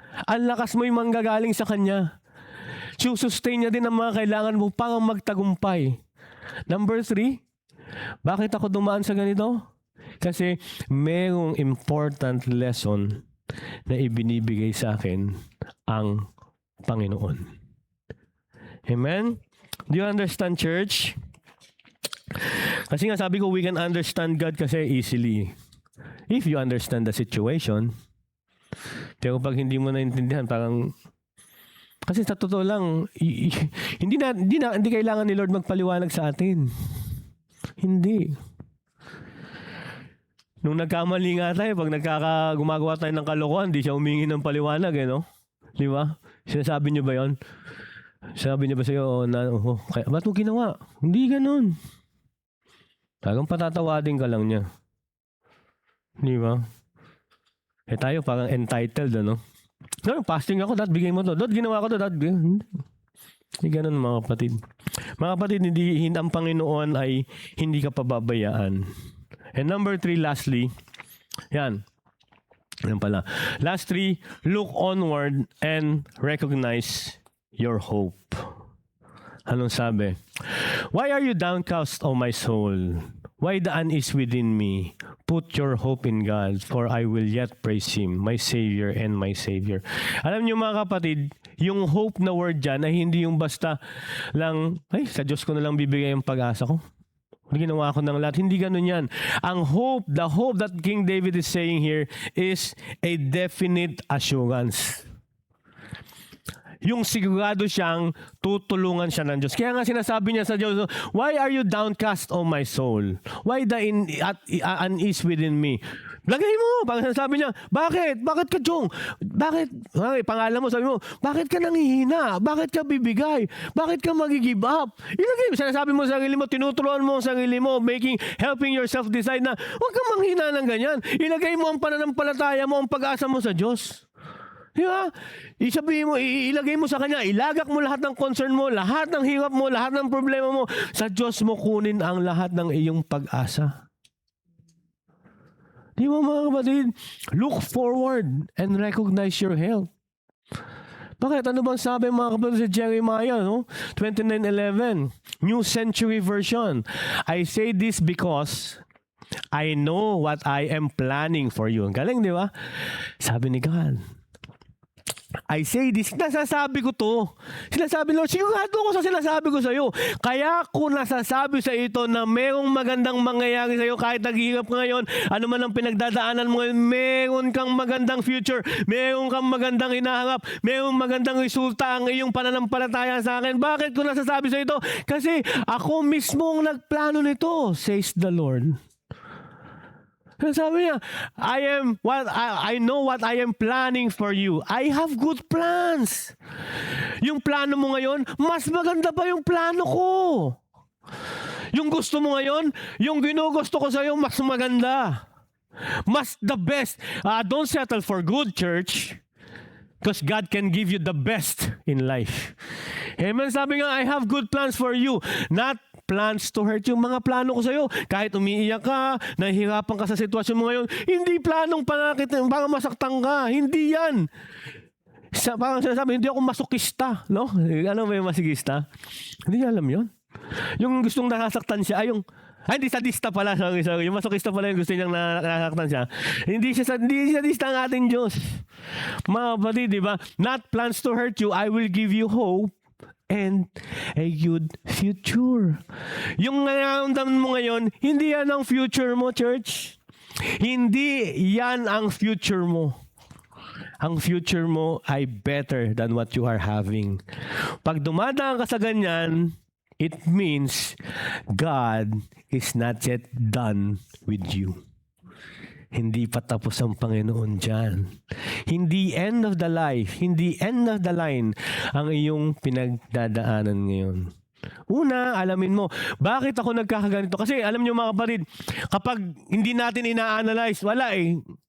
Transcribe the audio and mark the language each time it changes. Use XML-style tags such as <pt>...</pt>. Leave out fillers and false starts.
<tl>Ang lakas mo'y manggagaling sa Kanya. Susustain niya din ang mga kailangan mo para magtagumpay. Number 3, bakit ako dumaan sa ganito? Kasi mayroong important lesson na ibinibigay sa akin ang Panginoon. Amen?</tl> <en>Do you understand, church?</en> <tl>Kasi nga sabi ko,</tl> <en>we can understand God kasi easily. If you understand the situation.</en> <tl>Pero pag hindi mo naintindihan, parang... Kasi sa totoo lang, hindi kailangan ni Lord magpaliwanag sa atin. Hindi. Nung nagkamali nga tayo, pag gumagawa tayo ng kalokohan, hindi siya humingi ng paliwanag, Di ba? Sinasabi niyo ba yon? Sabi niya ba sa'yo, ba't mo ginawa? Hindi ganun. Parang patatawadin ka lang niya. Di ba? Tayo parang entitled, fasting ako, dad, bigay mo to. Dad, ginawa ko to, dad. Hindi ganun, mga kapatid. Mga kapatid, ang Panginoon ay hindi ka pababayaan.</tl> <en>And number 3, lastly,</en> <tl>yan pala.</tl> <en>Last 3, look onward and recognize your hope.</en> <tl>Anong sabi?</tl> <en>Why are you downcast, O my soul? Why the unease within me? Put your hope in God, for I will yet praise Him, my Savior and my Savior.</en> <tl>Alam niyo mga kapatid, yung hope na word dyan ay hindi yung basta lang, sa Diyos ko na lang bibigay yung pag-asa ko. Ginawa ko ng lahat. Hindi ganun yan.</tl> <en>Ang hope, the hope that King David is saying here is a definite assurance.</en> <tl>Yung sigurado siyang tutulungan siya ng Diyos. Kaya nga sinasabi niya sa Diyos,</tl> <en>why are you downcast, O my soul? Why the unease within me?</en> <tl>Lagay mo. Sabi niya, bakit? Bakit ka, Jong? Bakit? Pangalan mo, sabi mo, bakit ka nanghihina? Bakit ka bibigay? Bakit ka mag-give up? Ilagay mo. Sinasabi mo sa sarili mo, tinutulungan mo ang sarili mo,</tl> <en>helping yourself decide</en> <tl>na, huwag kang manghina ng ganyan. Ilagay mo ang pananampalataya mo, ang pag-asa mo sa Diyos. Di ba? Ilagay mo sa Kanya, ilagak mo lahat ng concern mo, lahat ng hirap mo, lahat ng problema mo. Sa Diyos mo kunin ang lahat ng iyong pag-asa. Di ba mga kapatid?</tl> <en>Look forward and recognize your help.</en> <tl>Bakit? Ano bang sabi mga kapatid sa Jeremiah 29:11?</tl> <en>New Century Version. I say this because I know what I am planning for you.</en> <tl>Galing, di ba? Sabi ni God,</tl> <en>I say this,</en> <tl>nasasabi ko to. Sinasabi Lord, sigurado ko sa sinasabi ko sa iyo. Kaya ko nasasabi sa ito na mayroong magandang mangyayari sa iyo kahit naghihirap ka ngayon, ano man ang pinagdadaanan mo ngayon, mayroon kang magandang future, mayroon kang magandang hinaharap, mayroong magandang resulta ang iyong pananampalataya sa akin. Bakit ko nasasabi sa ito? Kasi ako mismo ang nagplano nito,</tl> <en>says the Lord.</en> <tl>Sabi niya,</tl> <en>I know what I am planning for you. I have good plans.</en> <tl>Yung plano mo ngayon, mas maganda pa yung plano ko. Yung gusto mo ngayon, yung ginugusto ko sa iyo, mas maganda.</tl> <en>Mas the best. Don't settle for good, church. Because God can give you the best in life. Amen.</en> <tl>Sabi nga,</tl> <en>I have good plans for you. Not plans to hurt you.</en> <tl>Mga plano ko sa iyo. Kahit umiiyak ka, nahihirapan ka sa sitwasyon mo ngayon, hindi planong panakit, para masaktan ka. Hindi yan. Parang sinasabi, hindi ako masokista. No? Ano ba yung masokista? Hindi niya alam yun. Yung gustong nasasaktan siya, hindi sadista pala. Sorry. Yung masokista pala yung gusto niyang nasasaktan siya. Hindi sadista ang ating Diyos. Mga kapatid, di ba?</tl> <en>Not plans to hurt you, I will give you hope and a good future.</en> <tl>Yung nararamdaman mo ngayon, hindi yan ang future mo, church. Hindi yan ang future mo. Ang future mo ay</tl> <en>better than what you are having.</en> <tl>Pag dumadaan ka sa ganyan,</tl> <en>it means God is not yet done with you.</en> <tl>Hindi pa tapos ang Panginoon dyan. Hindi end of the life, hindi end of the line ang iyong pinagdadaanan ngayon. Una, alamin mo, bakit ako nagkakaganito? Kasi alam niyo mga kapatid, kapag hindi natin ina-analyze, wala eh.</tl>